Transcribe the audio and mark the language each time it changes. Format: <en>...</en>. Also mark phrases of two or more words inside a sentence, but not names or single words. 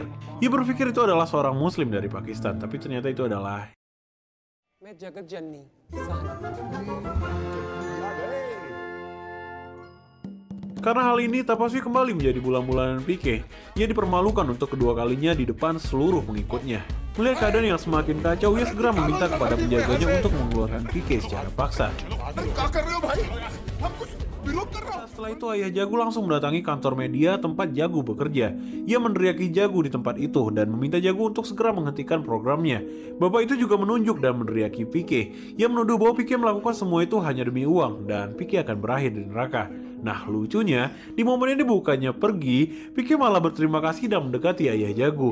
<id>Ia berpikir itu adalah seorang muslim dari Pakistan, tapi ternyata itu adalah Karena hal ini, Tapaswi kembali menjadi bulan-bulanan Pike. Ia dipermalukan untuk kedua kalinya di depan seluruh pengikutnya. Melihat keadaan yang semakin kacau, ia segera meminta kepada penjaganya untuk mengeluarkan Pike secara paksa.</id> <hi>विरोध कर रहा हूं।</hi> <id>Setelah itu ayah Jagu langsung mendatangi kantor media tempat Jagu bekerja. Ia meneriaki Jagu di tempat itu dan meminta Jagu untuk segera menghentikan programnya. Bapak itu juga menunjuk dan meneriaki Pike. Ia menuduh bahwa Pike melakukan semua itu hanya demi uang dan Pike akan berakhir di neraka. Nah lucunya, di momen ini bukannya pergi, Pike malah berterima kasih dan mendekati ayah Jagu.</id>